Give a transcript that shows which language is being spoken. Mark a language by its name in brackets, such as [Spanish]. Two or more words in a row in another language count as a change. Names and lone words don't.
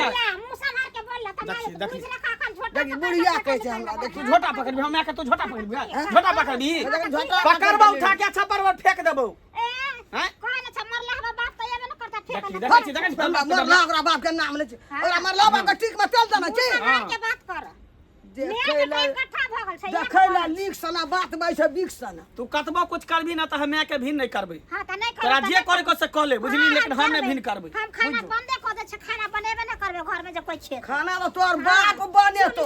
[Maithili] मुंह संभाल के बोल त देखी देखी बुढ़िया कहै छै हमरा देखी झोटा पकड़बी हम के तू झोटा पकड़बी झोटा पकड़बी पकड़बो उठा के छप्पर पर फेंक देबो हैं कोई न छ मरला हवा बाप त एबे न करता फेंक देखी मरला ओकरा बाप के नाम ले छै ओकरा मरला बाप के ठीक में चल देना छै के बात कर देखैला इकट्ठा भ गेल छै देखैला लीक सना बात बै छै बिक सना तू कतबो कुछ करबी ना त हम के भिन नहीं करबे हां त नहीं तोरा जे करे को से कह ले बुझली लेकिन हम नहीं भिन करबे हम खाना बंदे क दे छै खाना बनेबे न करबे घर में जे कोई छै खाना तो तोर बाप बने तो